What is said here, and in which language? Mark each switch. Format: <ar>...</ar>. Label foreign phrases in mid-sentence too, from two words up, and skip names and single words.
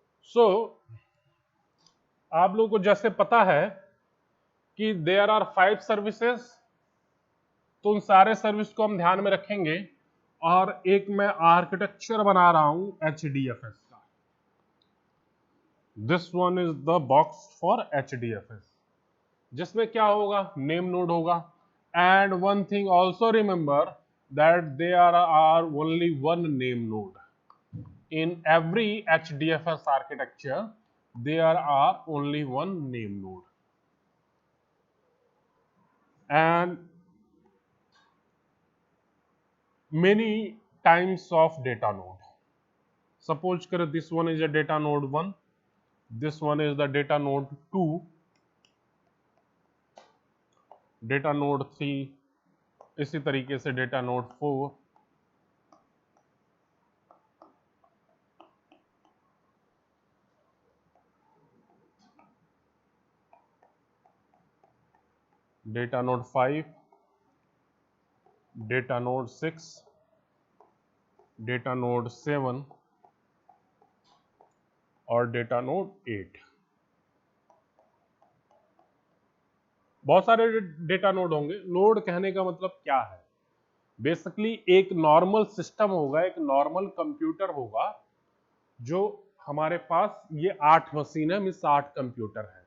<hi>सो आप लोगों को जैसे पता है कि</hi> <en>there are 5 services,</en> <hi>तो उन सारे सर्विस को हम ध्यान में रखेंगे। और एक मैं आर्किटेक्चर बना रहा हूं HDFS का।</hi> <en>this one is the box for HDFS,</en> <hi>जिसमें क्या होगा, नेम नोड होगा।</hi> <en>and one thing also remember that there are only one name node in every HDFS architecture. there are only one name node and many types of data node. Suppose kar this one is a data node 1, this one is the data node 2, data node 3,</en> <hi>इसी तरीके से</hi> <en>data node 4, data node 5, data node 6, data node 7</en> <hi>और</hi> <en>data node 8।</en> <hi>बहुत सारे</hi> <en>data node</en> <hi>होंगे। नोड कहने का मतलब क्या है? बेसिकली एक</hi> <en>normal system</en> <hi>होगा, एक</hi> <en>normal computer</en> <hi>होगा, जो हमारे पास ये 8 मशीन है, मीन्स 8 कंप्यूटर है।</hi>